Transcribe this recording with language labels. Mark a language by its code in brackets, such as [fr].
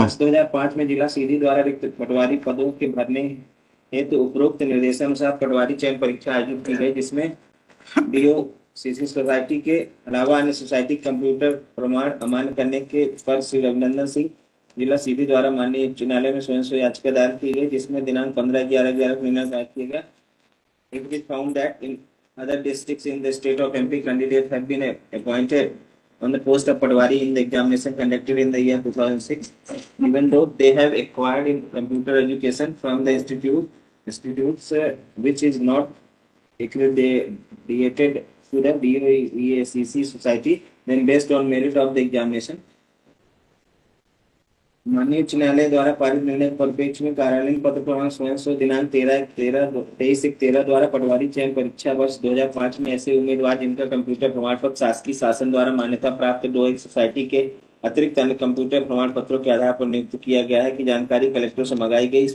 [hi] वर्ष 2005 में जिला सीधी द्वारा रिक्त पटवारी पदों के भरने हेतु उपरोक्त निर्देशानुसार पटवारी चयन परीक्षा आयोजित की गई जिसमें DOCC सोसाइटी के अलावा अन्य सोसाइटी कंप्यूटर प्रमाण अमान्य करने के पर श्री रविनंदन सिंह जिला सीधी द्वारा माननीय उच्च न्यायालय में स्वयं से याचिका दायर की गई जिसमें दिनांक 15/11/11 को निर्णय दायर किया गया। [en] It is found that in other districts in the state of MP, candidates have been appointed on the post of Patwari in the examination conducted in the year 2006, even though they have acquired in computer education from the institutes which is not accredited to the DOEACC society, then based on merit of the examination. [hi] माननीय उच्च न्यायालय द्वारा पारित निर्णय परिप्रेक्ष्य में कार्यालयीन पत्र प्रमाण स्वयं दिनांक 23/13 द्वारा पटवारी चयन परीक्षा वर्ष 2005 में ऐसे उम्मीदवार जिनका कंप्यूटर प्रमाण पत्र शासकीय शासन द्वारा मान्यता प्राप्त DOE सोसाइटी के अतिरिक्त अन्य कंप्यूटर प्रमाण पत्रों के आधार पर नियुक्त किया गया है की जानकारी कलेक्टर से मंगाई गई।